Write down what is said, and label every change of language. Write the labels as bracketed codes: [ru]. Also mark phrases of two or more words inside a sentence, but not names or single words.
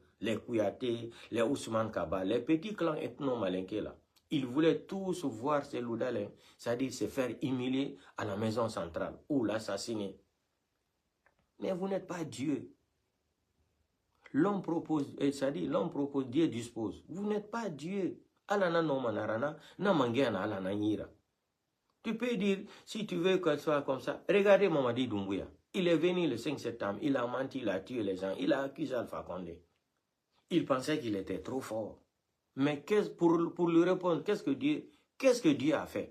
[fr] Les Kouyaté, les Ousmane Kaba, les petits clans ethno-malinqués là. Ils voulaient tous voir Seloudalem, c'est-à-dire se faire humilier à la maison centrale ou l'assassiner. Mais vous n'êtes pas Dieu. L'homme propose, c'est-à-dire l'homme propose, Dieu dispose. Vous n'êtes pas Dieu. Alana no manarana, na mangena alana nyira. Tu peux dire, si tu veux qu'elle soit comme ça, regardez Mamadi Doumbouya. Il est venu le 5 septembre, il a menti, il a tué les gens, il a accusé Alpha Condé. Il pensait qu'il était trop fort. Mais pour lui répondre, qu'est-ce que Dieu a fait?